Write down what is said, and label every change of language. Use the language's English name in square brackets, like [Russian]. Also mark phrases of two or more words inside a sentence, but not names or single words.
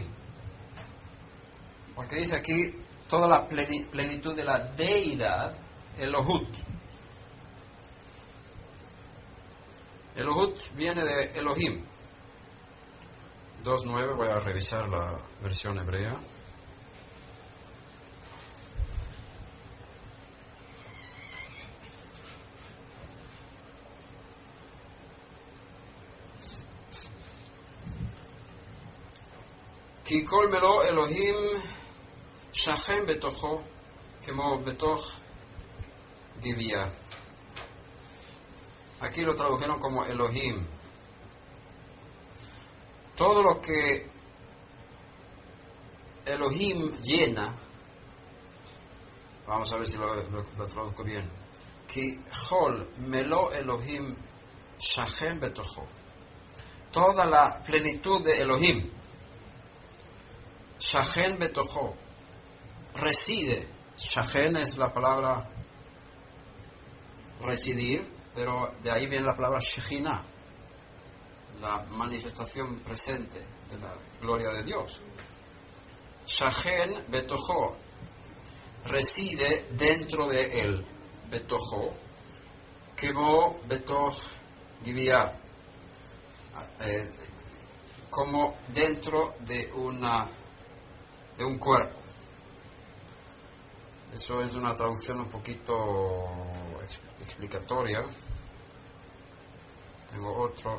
[Spanish] Porque dice aquí toda la plenitud de la deidad, Elohut. Elohut viene de Elohim. 2.9, voy a revisar la versión hebrea. [Hebrew] כי כל מלוא אלוהים שכן בתוכו כמו בתוך גבייה. [Spanish] Aquí lo tradujeron como Elohim. Todo lo que Elohim llena, vamos a ver si lo traduzco bien. [Hebrew] כי כל מלוא אלוהים שכן בתוכו. [Spanish] Toda la plenitud de Elohim, [Hebrew] שכן בתוכו, [Spanish] reside. Shachen es la palabra residir, pero de ahí viene la palabra Shekhinah, la manifestación presente de la gloria de Dios. [Hebrew] שכן בתוכו, [Spanish] reside dentro de él. [Hebrew] בתוכו, כמו בתוך גוויה, [Spanish] como dentro de un cuerpo. Eso es una traducción un poquito explicatoria. Tengo otro.